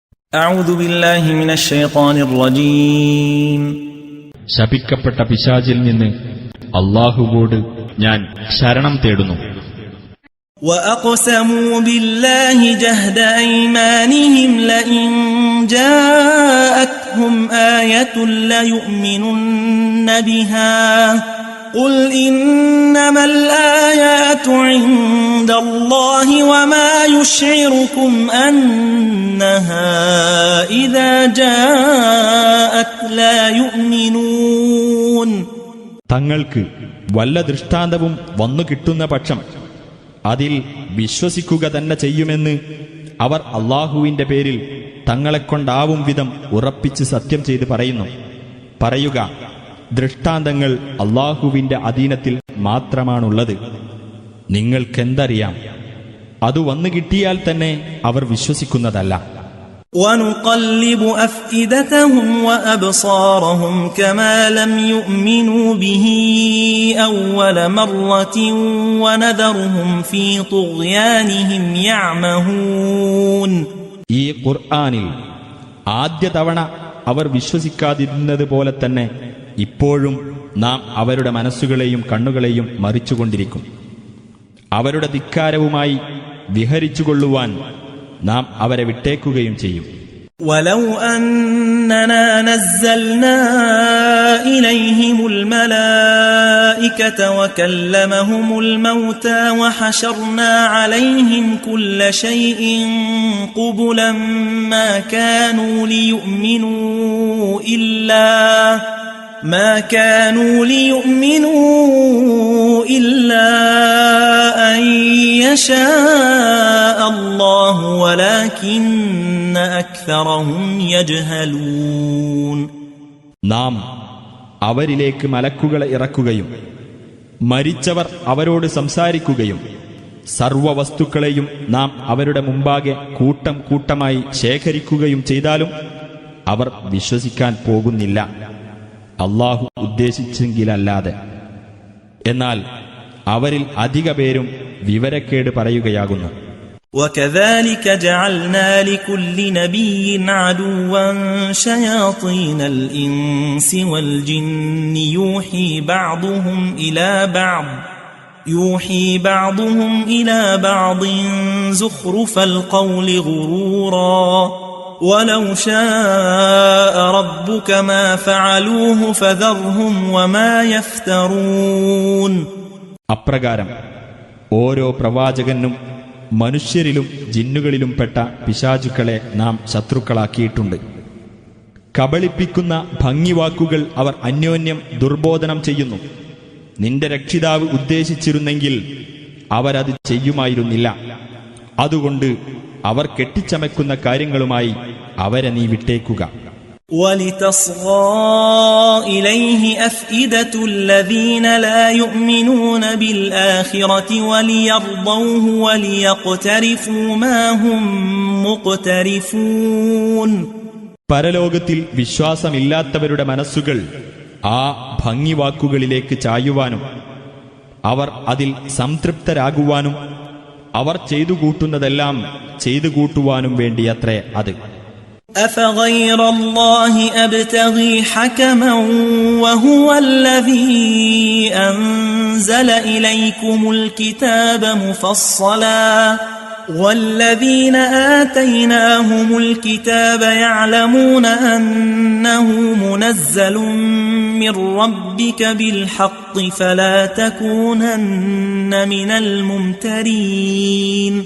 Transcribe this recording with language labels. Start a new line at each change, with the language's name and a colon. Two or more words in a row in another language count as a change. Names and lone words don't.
Arabic: أعوذ بالله من الشيطان الرجيم
Malayalam: ശപിക്കപ്പെട്ട പിശാചിൽ നിന്ന് അല്ലാഹുവോട് ഞാൻ ശരണം തേടുന്നു.
Arabic: وأقسموا بالله جهد أيمانهم لئن جاءتهم آية ليؤمنن بها قل إنما الآيات عند الله وما يشعركم أنها إذا جاءت لا يؤمنون.
Malayalam: തങ്ങൾക്ക് വല്ല ദൃഷ്ടാന്തവും വന്നു കിട്ടുന്ന പക്ഷം അതിൽ വിശ്വസിക്കുക തന്നെ ചെയ്യുമെന്ന് അവർ അല്ലാഹുവിന്റെ പേരിൽ തങ്ങളെക്കൊണ്ടാവും വിധം ഉറപ്പിച്ച് സത്യം ചെയ്ത് പറയുന്നു. പറയുക, ദൃഷ്ടാന്തങ്ങൾ അല്ലാഹുവിന്റെ അധീനത്തിൽ മാത്രമാണുള്ളത്. നിങ്ങൾക്കെന്തറിയാം? അത് വന്നു കിട്ടിയാൽ തന്നെ അവർ വിശ്വസിക്കുന്നതല്ല.
Arabic: وَنُقَلِّبُ أَفْئِدَتَهُمْ وَأَبْصَارَهُمْ كَمَا لَمْ يُؤْمِنُوا بِهِ أَوَّلَ مَرَّةٍ وَنَذَرُهُمْ فِي طُغْيَانِهِمْ يَعْمَهُونَ.
Malayalam: ഈ ഖുർആനിൽ ആദ്യ തവണ അവർ വിശ്വസിക്കാതിരുന്നതുപോലെ തന്നെ ഇപ്പോഴും നാം അവരുടെ മനസ്സുകളെയും കണ്ണുകളെയും മറിച്ചുകൊണ്ടിരിക്കും. അവരുടെ ധിക്കാരവുമായി വിഹരിച്ചുകൊള്ളുവാൻ നാം അവരെ വിട്ടേക്കുകയും ചെയ്യും.
Arabic: وَلَوْ أَنَّنَا نَزَّلْنَا إِلَيْهِمُ الْمَلَائِكَةَ وَكَلَّمَهُمُ الْمَوْتَى وَحَشَرْنَا عَلَيْهِمْ كُلَّ شَيْءٍ قُبُلًا مَا كَانُوا لِيُؤْمِنُوا إِلَّا أَن يَشَاءَ اللَّهُ وَلَكِنَّ أَكْثَرَهُمْ يَجْهَلُونَ.
Malayalam: നാം അവരിലേക്ക് മലക്കുകളെ ഇറക്കുകയും മരിച്ചവർ അവരോട് സംസാരിക്കുകയും സർവവസ്തുക്കളെയും നാം അവരുടെ മുമ്പാകെ കൂട്ടം കൂട്ടമായി ശേഖരിക്കുകയും ചെയ്താലും അവർ വിശ്വസിക്കാൻ പോകുന്നില്ല, അല്ലാഹു ഉദ്ദേശിച്ചെങ്കിലല്ലാതെ. എന്നാൽ അവരിൽ അധിക പേരും വിവരക്കേട് പറയുകയാകുന്നു.
Arabic: وَكَذَلِكَ جَعَلْنَا لِكُلِّ نَبِيٍّ عَدُوًّا شَيَاطِينَ الْإِنسِ وَالْجِنِّ يُوحِي بَعْضُهُمْ إِلَى بَعْضٍ زُخْرُفَ الْقَوْلِ غُرُورًا وَلَوْ شَاءَ رَبُّكَ مَا فَعَلُوهُ فَذَرْهُمْ وَمَا يَفْتَرُونَ.
Malayalam: അപ്രകാരം ഓരോ പ്രവാചകനും മനുഷ്യരിലും ജിന്നുകളിലും പെട്ട പിശാചുക്കളെ നാം ശത്രുക്കളാക്കിയിട്ടുണ്ട്. കബളിപ്പിക്കുന്ന ഭംഗിവാക്കുകൾ അവർ അന്യോന്യം ദുർബോധനം ചെയ്യുന്നു. നിന്റെ രക്ഷിതാവ് ഉദ്ദേശിച്ചിരുന്നെങ്കിൽ അവരത് ചെയ്യുമായിരുന്നില്ല. അതുകൊണ്ട് അവർ കെട്ടിച്ചമയ്ക്കുന്ന കാര്യങ്ങളുമായി അവരെ നീ വിട്ടേക്കുക.
Arabic: وَلِتَصْغَى إِلَيْهِ أَفْئِدَةُ الَّذِينَ لَا يُؤْمِنُونَ بِالْآخِرَةِ وَلِيَرْضَوْهُ وَلِيَقْتَرِفُوا مَا هُمْ مُقْتَرِفُونَ.
Malayalam: പരലോകത്തിൽ വിശ്വാസമില്ലാത്തവരുടെ മനസ്സുകൾ ആ ഭംഗിവാക്കുകളിലേക്ക് ചായുവാനും അവർ അതിൽ സംതൃപ്തരാകുവാനും അവർ ചെയ്തു കൂട്ടുന്നതെല്ലാം ചെയ്തു കൂട്ടുവാനും വേണ്ടിയത്രേ അത്.
Arabic: أَفَغَيْرَ اللَّهِ أَبْتَغِي حَكَمًا وَهُوَ الَّذِي أَنزَلَ إِلَيْكُمُ الْكِتَابَ مُفَصَّلًا وَالَّذِينَ آتَيْنَاهُمُ الْكِتَابَ يَعْلَمُونَ أَنَّهُ مُنَزَّلٌ مِّن رَّبِّكَ بِالْحَقِّ فَلَا تَكُونَنَّ مِنَ الْمُمْتَرِينَ.